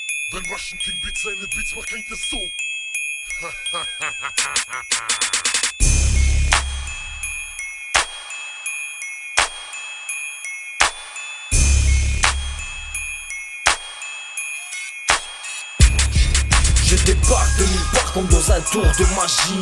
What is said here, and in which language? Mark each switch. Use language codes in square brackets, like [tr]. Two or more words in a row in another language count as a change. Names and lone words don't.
[de] Wenn Russian King Beats seine Beats macht, klingt es so. [fr] Je débarque de nulle part comme dans un tour de magie.